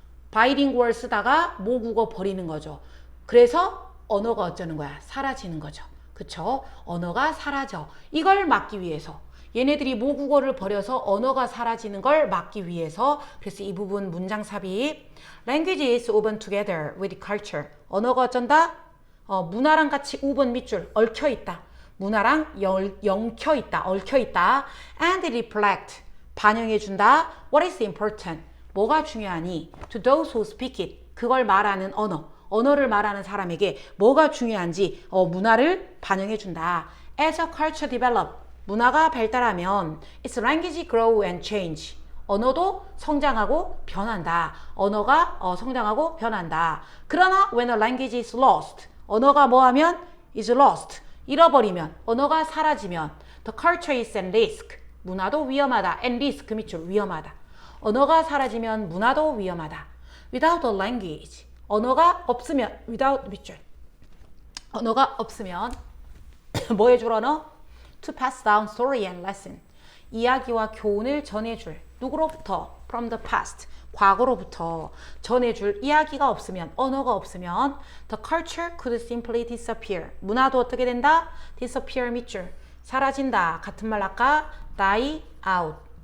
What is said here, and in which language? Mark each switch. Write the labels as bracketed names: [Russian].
[Korean] bilingual 쓰다가 모국어 버리는 거죠. 그래서 언어가 어쩌는 거야? 사라지는 거죠. 그쵸? 언어가 사라져. 이걸 막기 위해서. 얘네들이 모국어를 버려서 언어가 사라지는 걸 막기 위해서. 그래서 이 부분 문장 삽입. [English] Language is woven together with culture. [Korean] 언어가 어쩐다? 문화랑 같이 woven 밑줄 얽혀 있다. 문화랑 엮여 있다. 얽혀 있다. [English] And reflect. [Korean] 반영해 준다. [English] What is important? [Korean] 뭐가 중요하니? [English] To those who speak it. [Korean] 그걸 말하는 언어를 말하는 사람에게 뭐가 중요한지 문화를 반영해 준다. [English] As a culture develop. [Korean] 문화가 발달하면 [English] its language grow and change. [Korean] 언어도 성장하고 변한다. 언어가 성장하고 변한다. [English] 그러나 when a language is lost. [Korean] 언어가 뭐하면? is lost. 잃어버리면, 언어가 사라지면 [English] the culture is at risk. [Korean] 문화도 위험하다. and risk 밑줄 위험하다. 언어가 사라지면 문화도 위험하다. [English] without a language. [Korean] 언어가 없으면 without 밑줄. 언어가 없으면 뭐 해줄 언어? [English] to pass down story and lesson. [Korean] 이야기와 교훈을 전해줄. 누구로부터? [English] from the past. [Korean] 과거로부터 전해줄 이야기가 없으면, 언어가 없으면 [English] the culture could simply disappear. [Korean] 문화도 어떻게 된다? disappear 밑줄. 사라진다. 같은 말 아까 die out.